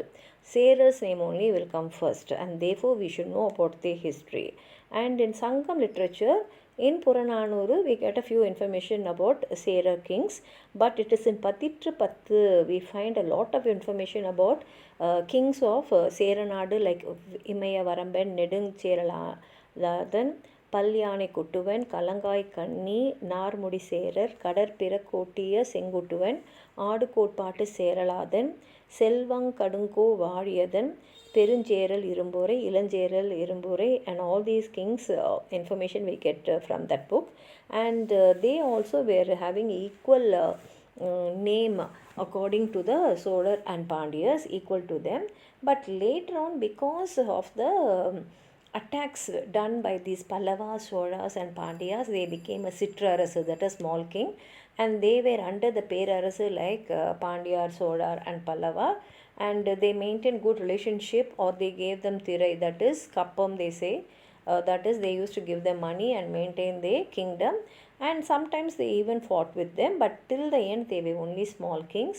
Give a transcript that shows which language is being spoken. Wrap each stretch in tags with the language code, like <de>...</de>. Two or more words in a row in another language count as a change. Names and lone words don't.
<en>Seras name only will come first, and therefore we should know about their history. And in Sangam literature, in Purananuru, we get a few information about Serar kings, but it is in Patitru Pattu we find a lot of information about kings of Seranadu like Imaya Varamban, Nedung Cheraladan, Palyane Kuttuvan, Kalangai Kanni, Narmudi Serar, Kadar Pirakotiya Sengutuvan, Adukotpatu Seraladan, Selvang Kadunko Variyadan, Perunjeral Irumbore, Ilanjeral Irumbore, and all these kings information we get from that book. And they also were having equal name according to the Solar and Pandyas, equal to them. But later on, because of the attacks done by these Pallavas, Soras and Pandyas, they became a Sitrarasu, that is small king, and they were under the Perarasu like Pandya, Solar and Pallava, and they maintained good relationship, or they gave them Thirai, that is Kappam they say, that is they used to give them money and maintain their kingdom, and sometimes they even fought with them, but till the end they were only small kings.</en>